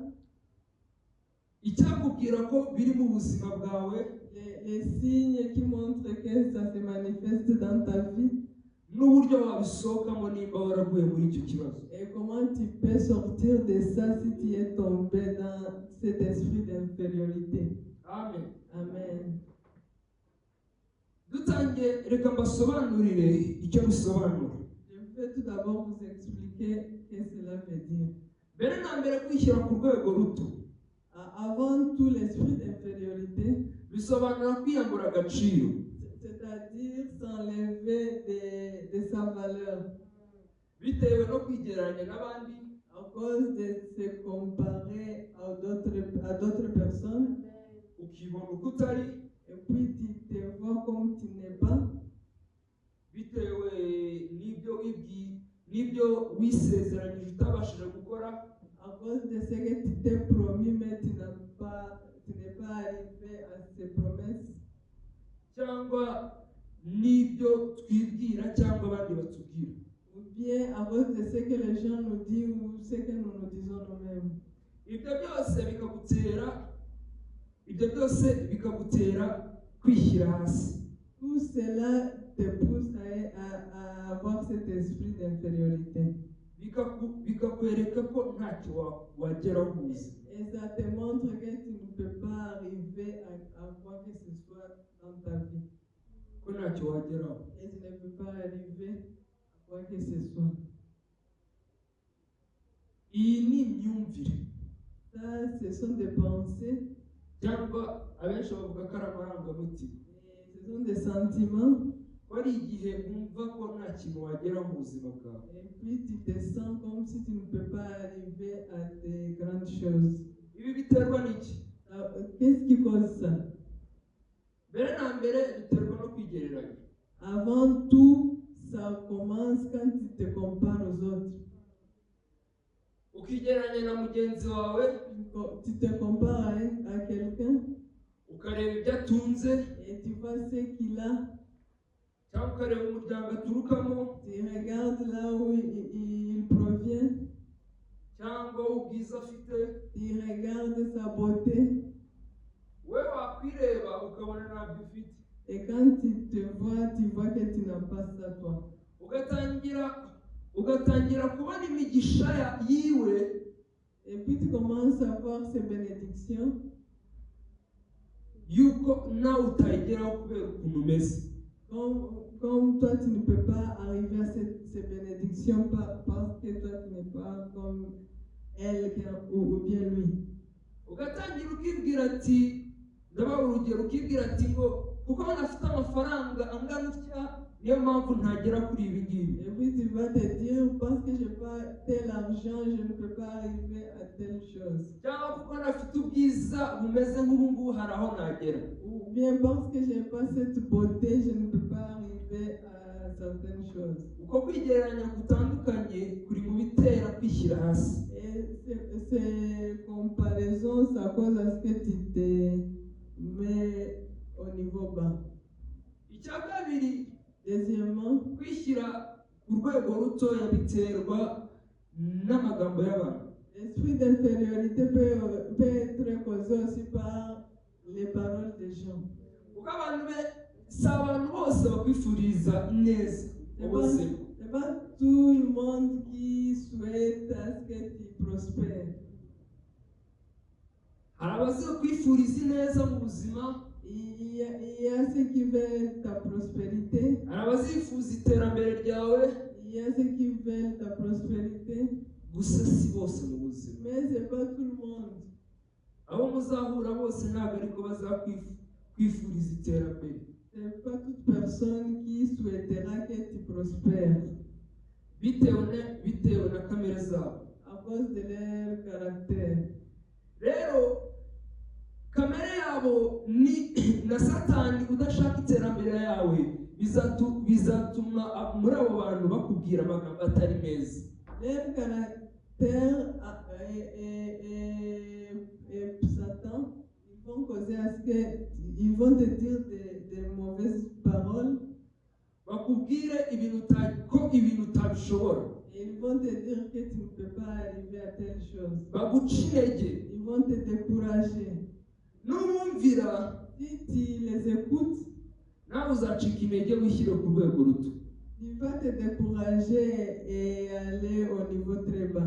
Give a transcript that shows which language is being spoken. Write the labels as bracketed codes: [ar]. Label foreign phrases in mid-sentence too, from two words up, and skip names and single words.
[rw] Icyakubwira ko biri mu buzima bwawe. [fr] Les signes qui montrent que ça se manifeste dans ta vie. [rw] N'uburyo wabisohokamo nimba waraguye muri icyo kibazo. [fr] Et comment tu peux sortir de ça si tu es tombé dans cet esprit d'infériorité. Amen. Amen. [rw] Dutangiye reka mbasobanurire icyo bisobanura. [fr] Je vais tout d'abord vous expliquer ce que cela veut dire. [rw] Mbere na mbere kwishyira ku rwego ruto. [fr] Avant tout, l'esprit d'infériorité [rw] bisobanura kwiyambura agaciro. [fr] C'est-à-dire s'enlever de sa valeur. [rw] Bitewe no kwigereranya n'abandi. [fr] À cause de se comparer à d'autres personnes. [rw] Ukibona uko utari. [fr] Et puis tu te vois comme tu n'es pas. [rw] Bitewe n'ibyo wisezeranyije utabashije gukora. [fr] À cause de ce que tu t'es promis mais tu n'es pas arrivé à ces promesses. [rw] Cyangwa n'ibyo twibwira cyangwa abandi batubwira. [fr] Ou bien à cause de ce que les gens nous disent ou ce que nous nous disons nous-mêmes. [rw] Ibyo byose bikagutera ibyo byose bikagutera kwishyira hasi. [fr] Tout cela te pousse à avoir cet esprit d'infériorité. [rw] Bikakwereka ko ntacyo wageraho mu buzima. [fr] Et ça te montre que tu ne peux pas arriver à quoi que ce soit dans ta vie. [rw] Ko ntacyo wageraho. [fr] Et tu ne peux pas arriver à quoi que ce soit. [rw] Iyi ni imyumvire. [fr] Ça, ce sont des pensées. [rw] Cyangwa abenshi bavuga ko ari amarangamutima. [fr] Ce sont des sentiments. [rw] Wari igihe wumva ko nta kintu wageraho mu buzima bwawe. [fr] Et puis tu te sens comme si tu ne peux pas arriver à des grandes choses. [rw] Ibi biterwa n'iki? [fr] Qu'est-ce qui cause ça? [rw] Mbere na mbere biterwa no kwigereranya. [fr] Avant tout, ça commence quand tu te compares aux autres. [rw] Ukigereranya na mugenzi wawe, [fr] Tu te compares à quelqu'un [rw] ukareba ibyo atunze, [fr] et tu vois ce qu'il a. [rw] cyangwa ukareba umuryango aturukamo, [fr] Tu regardes là où il provient. [rw] cyangwa ubwiza afite. [fr] Tu regardes sa beauté. [rw] We wakwireba ukabona ntabyo ufite. [fr] Et quand tu te vois, tu vois que tu n'as pas ça toi. [rw] Ugatangira kubona imigisha yiwe. [fr] Et puis tu commences à voir ces bénédictions. [rw] Yuko nawe utayigeraho kubera ukuntu umeze. [fr] Comme toi, tu ne peux pas arriver à ces bénédictions parce que toi, tu n'es pas comme elle ou bien lui. [rw] Ugatangira ukibwira ati, ndabaha urugero, ukibwira ati ngo kuko nafite amafaranga angana utya niyo mpamvu ntagera kuri ibi ngibi. [fr] Et puis tu vas te dire, parce que je n'ai pas tel argent, je ne peux pas arriver à telle chose. [rw] Cyangwa kuko nafite ubwiza bumeze nk'ubu ngubu hari aho nagera. [fr] Ou bien parce que je n'ai pas cette beauté, je ne peux pas arriver à certaines choses. [rw] Uko kwigereranya gutandukanye kuri mu bitera kwishyira hasi. [fr] Et ces comparaisons, ça cause à ce que tu te mets au niveau bas. [rw] Icya kabiri, [fr] Deuxièmement, [rw] kwishyira ku rwego rutoya biterwa n'amagambo y'abantu. [fr] l'esprit d'infériorité peut être causé aussi par les paroles des gens. [rw] Kuko abantu si abantu bose bakwifuriza neza ubuzima. [fr] C'est pas tout le monde qui souhaite à ce que tu prospères. [rw] Hari abazakwifuriza neza mu buzima. [fr] Il y a ceux qui veulent ta prospérité. [rw] Hari abazifuza iterambere ryawe. [fr] Il y a ceux qui veulent ta prospérité. [rw] Gusa si bose mu buzima. [fr] Mais c'est pas tout le monde. [rw] Abo muzahura bose ntabwo ariko bazakwifuriza iterambere. [fr] C'est pas toute personne qui souhaitera que tu prospères. [rw] Bitewe na kamere zabo. [fr] À cause de leur caractère. [rw] Rero kamere yabo ni na Satani udashaka iterambere yawe bizatuma muri abo bantu bakubwira amagambo atari meza. [fr] Leur caractère et Satan, ils vont causer à ce que ils vont te dire des mauvaises paroles. [rw] Bakubwire ibintu utabishobora. [fr] Ils vont te dire que tu ne peux pas arriver à telle chose. [rw] Bagucinege. [fr] Ils vont te décourager. [rw] Numvira, [fr] si tu les écoutes, [rw] nawe uzacika intege wishyire ku rwego ruto. [fr] Tu vas te décourager et aller au niveau très bas.